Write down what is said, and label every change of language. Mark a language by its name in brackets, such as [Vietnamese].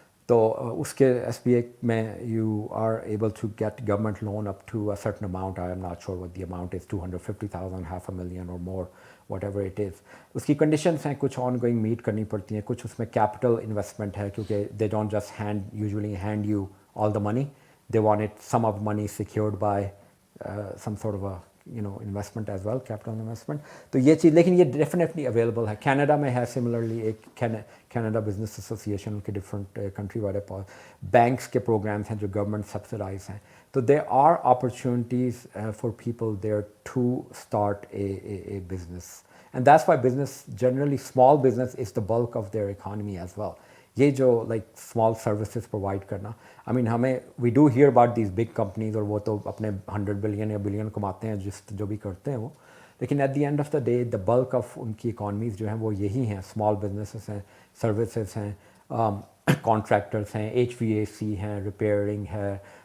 [Urdu] تو اس کے [English] SBA میں you are able to get government loan up to a certain amount. I am not sure what the amount is, 250,000, $500,000 اور more, whatever it is. [Urdu] اس کی conditions ہیں, کچھ on going meat کرنی پڑتی ہیں, کچھ اس میں کیپٹل انویسٹمنٹ ہے, کیونکہ [English] They don't just usually hand you all the money. They wanted some of the money secured by some sort of a investment as well, capital investment. [Urdu] تو یہ چیز, لیکن یہ ڈیفینیٹلی اویلیبل ہے. کینیڈا میں ہے سملرلی ایک کینیڈا بزنس ایسوسیشن کے ڈفرینٹ کنٹری والے بینکس کے پروگرامس ہیں جو گورنمنٹ سبسڈائز ہیں. [English] تو there are opportunities for people there to start a business, and that's why business generally small business is the bulk of their economy as well. [Urdu] یہ جو like small services provide کرنا, آئی مین ہمیں [English] we do hear about these big companies, [Urdu] اور وہ تو اپنے 100 billion یا billion کماتے ہیں جو بھی کرتے ہیں وہ, لیکن [English] at the end of the day [Urdu] the bulk of ان کی اکانومیز جو ہیں وہ یہی ہیں, اسمال بزنسز ہیں, سروسز ہیں, کانٹریکٹرس ہیں, HVAC ہیں, ریپیئرنگ ہے,